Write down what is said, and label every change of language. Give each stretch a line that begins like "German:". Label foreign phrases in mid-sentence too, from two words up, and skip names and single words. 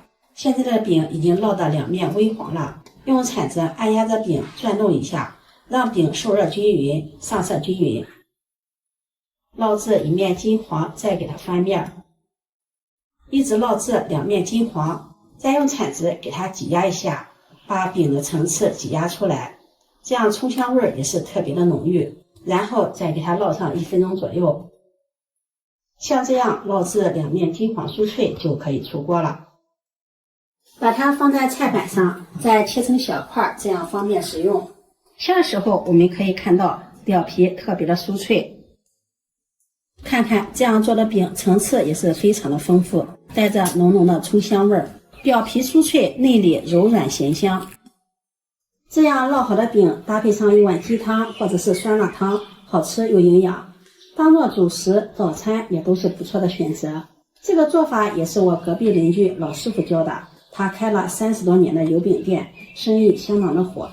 Chinese: 現在的餅已經烙得兩面微黃了，用鏟子按壓着餅轉動一下，讓餅受熱均勻，上色均勻。烙至一面金黃，再給它翻面，一直烙至2面金黃，再用鏟子給它擠壓一下，把餅的層次擠壓出來，這樣蔥香味也是特別的濃郁。然後再給它烙上1分鐘左右，像這樣烙至2面金黃酥脆就可以出鍋了。把它放在菜板上，再切成小塊，這樣方便食用。切的時候我们可以看到表皮特別的酥脆。看看這樣做的餅層次也是非常的豐富，帶着濃濃的蔥香味兒，表皮酥脆，內裡柔軟鹹香。這樣烙好的餅搭配上一碗雞湯或者是酸辣湯，好吃又營養，當做主食早餐也都是不錯的選擇。這個做法也是我隔壁鄰居老師傅教的，他開了30多年的油餅店，生意相當的火。